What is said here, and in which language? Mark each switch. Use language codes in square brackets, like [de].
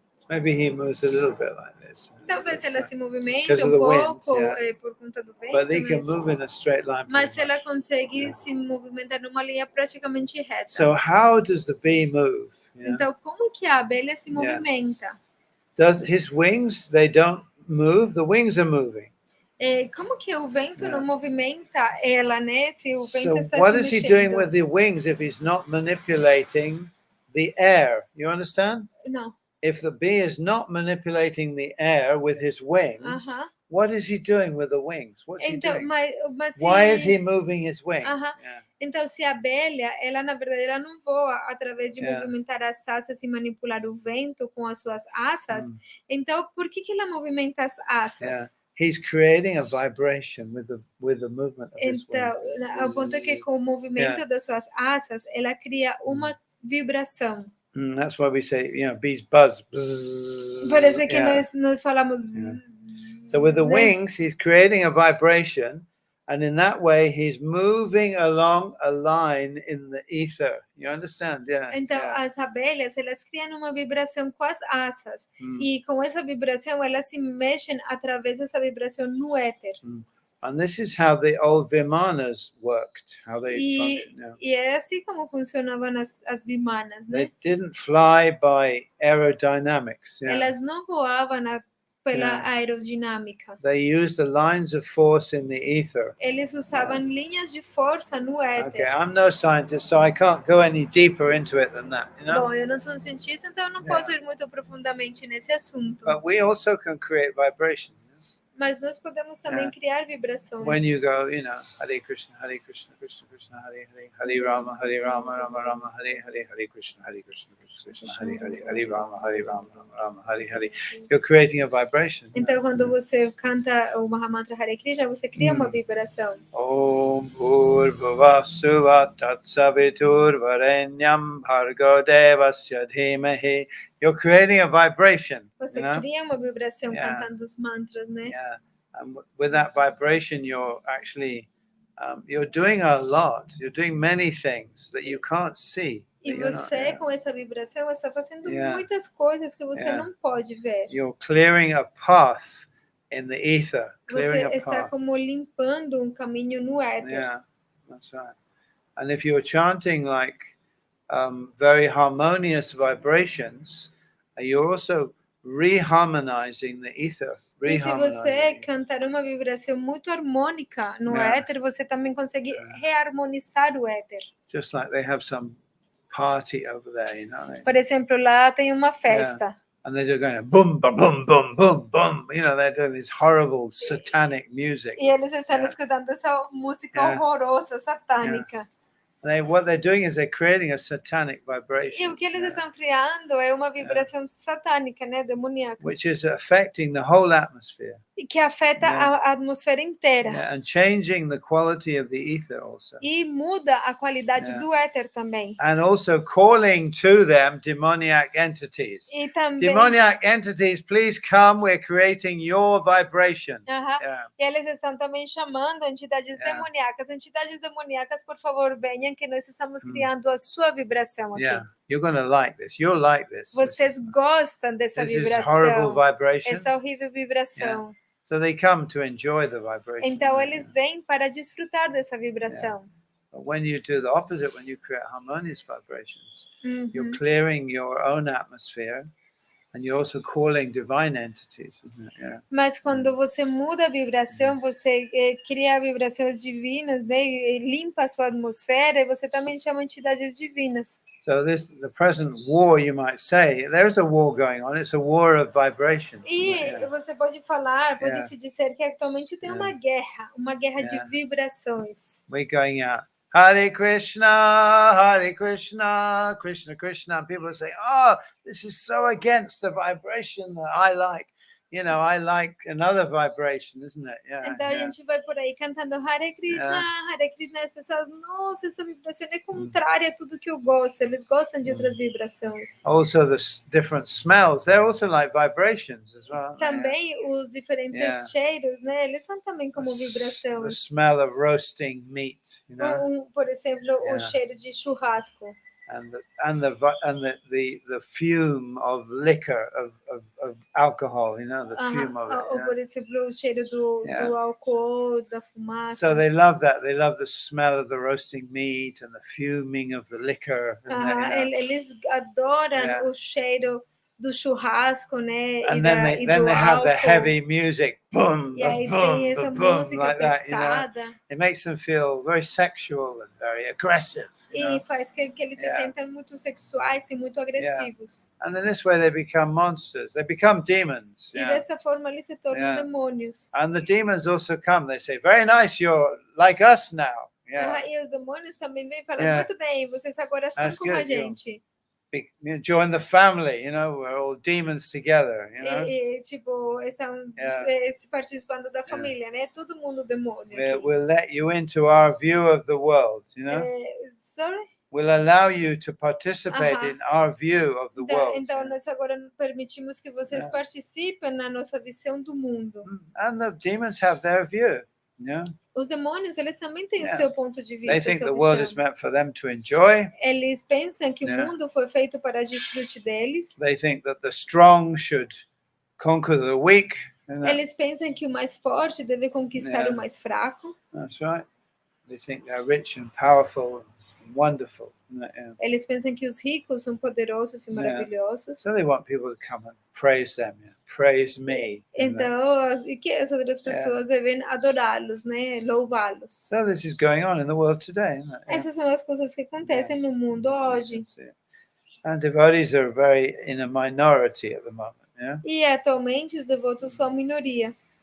[en] Maybe he moves a little bit like this. [pt] Talvez ela se movimente pouco por conta do vento. [en] But they can move in a straight line. [pt] Mas ela consegue se movimentar numa linha praticamente reta. [en] So how does the bee move? [pt] Então, como que a abelha se movimenta? [en] Does his wings? They don't move. The wings are moving. [pt] Como que o vento não movimenta ela, né? Se o vento está se mexendo. [en] So what is he doing with the wings if he's not manipulating the air? You understand? [pt] Não. [en] if the bee is not manipulating the air with his wings, what is he doing with the wings? What's he [pt] Então, [en] doing? [pt] mas [en] Why is [pt] se, [en] he moving his wings? Yeah. [pt] Então, se a abelha, ela na verdade ela não voa através de [en] Yeah. [pt] movimentar as asas e manipular o vento com as suas asas, então por que ela movimenta as asas? [en] Yeah. He's creating a vibration with the movement of his [pt] Então, [en] wings. [pt] o ponto é que com o movimento das suas asas, ela cria uma vibração. [en] That's why we say, bees buzz. Bzz, [pt] Por isso que nós falamos. [en] So with the wings, he's creating a vibration, and in that way, he's moving along a line in the ether. You understand? Yeah. [pt] Então, as abelhas, elas criam uma vibração com as asas. E com essa vibração, elas se mexem através dessa vibração no éter. [en] And this is how the old Vimanas worked, how they functioned. [pt] E é assim como funcionavam as vimanas, né? [en] They didn't fly by aerodynamics. [pt] Elas não voavam pela aerodinâmica. [en] They used the lines of force in the ether. [pt] Eles usavam linhas de força no éter. [en] Okay, I'm no scientist, so I can't go any deeper into it than that. [pt] Bom, eu não sou cientista, então eu não posso ir muito profundamente nesse assunto. [en] But we also can create vibration. [pt] Mas nós podemos também criar vibrações. [en] When you go, Hare Krishna, Krishna Krishna, Hare Hare, Hare Rama, Rama Rama, Hare Hare, Hare Krishna, Krishna Krishna, Hare Hare, Hare Rama, Rama, Hare Hare. You're creating a vibration. [pt] Então, quando você canta o Mahamantra Hare Krishna, você cria uma vibração. [sa] Om Bhurvava Suva Tatsavitur Varenyam Bhargo Devasya Dhimahi. [en] You're creating a vibration. [pt] Você cria uma vibração cantando os mantras, né? [en] Yeah, and with that vibration, you're actually you're doing a lot. You're doing many things that you can't see. [pt] E você, com essa vibração, está fazendo muitas coisas que você não pode ver. [en] You're clearing a path in the ether. [pt] Você está como limpando um caminho no éter. [en] Yeah, that's right. And if you're chanting like very harmonious vibrations, you're also reharmonizing the ether. [pt] E se você cantar uma vibração muito harmônica no éter, você também consegue reharmonizar o éter. [en] Just like they have some party over there, [pt] Por exemplo, lá tem uma festa. [en] And they're just going boom, boom, boom, boom, boom, boom. They're doing this horrible satanic music. [pt] E eles estão escutando essa música horrorosa, satânica. [en] What they're doing is they're creating a satanic vibration. [pt] E o que eles estão criando é uma vibração satânica, né, demoníaca. [en] Which is affecting the whole atmosphere. [pt] E que afeta a atmosfera inteira. [en] And changing the quality of the ether also. [pt] E muda a qualidade do éter também. [en] And also calling to them demoniac entities. [pt] E também, [en] demoniac entities, please come, we're creating your vibration. [pt] E eles estão também chamando entidades demoníacas. Entidades demoníacas, por favor, venham que nós estamos criando a sua vibração aqui. [en] You're going to like this. You'll like this. [pt] Vocês gostam dessa vibração. [en] This horrible vibration. [pt] Essa horrível vibração. [en] So they come to enjoy the vibration. Então eles vêm para desfrutar dessa vibração. But when you do the opposite, when you create harmonious vibrations, you're clearing your own atmosphere. And you're also calling divine entities, isn't it? [pt] Mas quando você muda a vibração, você cria vibrações divinas, né? E limpa a sua atmosfera, e você também chama entidades divinas. [en] So the present war, you might say, there's a war going on. It's a war of vibration. [pt] E você pode falar, pode se dizer que atualmente tem uma guerra de vibrações. [en] We're going out. Hare Krishna, Krishna Krishna. And people say, oh, this is so against the vibration that I like. I like another vibration, isn't it? [pt] Então a gente vai por aí cantando Hare Krishna, e as pessoas, nossa, essa vibração é contrária a tudo que eu gosto. Eles gostam de outras vibrações. [en] Also the different smells, they're also like vibrations as well. [pt] Também os diferentes cheiros, né? Eles são também como vibração. [en] The smell of roasting meat, [pt] Por exemplo, o cheiro de churrasco. [en] And the fume of liquor, of alcohol, the fume of it. [pt] Ou por exemplo, o cheiro do álcool, da fumaça. [en] So they love that. They love the smell of the roasting meat and the fuming of the liquor. [pt] Eles adoram o cheiro do churrasco, né? [en] And [pt] E, [en] then they do have the [pt] álcool. [en] heavy music, boom, [pt] E aí [en] boom, [pt] tem essa [en] boom, [pt] música [en] like that, you know. [pt] pesada. [en] It makes them feel very sexual and very aggressive, you [pt] E [en] know. [pt] faz que eles se sintam muito sexuais e muito agressivos. [en] And then this way they become monsters. They become demons. [pt] E dessa forma eles se tornam demônios. [en] And the demons also come. They say, very nice, you're like us now. [pt] E os demônios também vêm falando, muito bem, vocês agora são [en] That's [pt] como a [en] good, [pt] gente. [en] Join the family, you know, we're all demons together, you know. [pt] E tipo, estão participando da família, né? Todo mundo demônio. [en] We'll let you into our view of the world, you know. Sorry? We'll allow you to participate in our view of the world. [pt] Então, nós agora permitimos que vocês participem na nossa visão do mundo. [en] And the demons have their view, yeah. [pt] Os demônios, eles também têm o seu ponto de vista. [en] They think the world is meant for them to enjoy. [pt] Eles pensam que o mundo foi feito para a desfrute deles. [en] They think that the strong should conquer the weak. [pt] Eles pensam que o mais forte deve conquistar o mais fraco. [en] That's right. They think they're rich and powerful and wonderful. [pt] Eles pensam que os ricos são poderosos e maravilhosos. [en] So they want people to come and praise them, praise me. [pt] Então, e que as outras pessoas devem adorá-los, né? Louvá-los. [en] So this is going on in the world today, isn't it? [pt] Essas são as coisas que acontecem no mundo hoje. [en] And devotees are very in a minority at the moment, [pt] E atualmente os devotos são a minoria.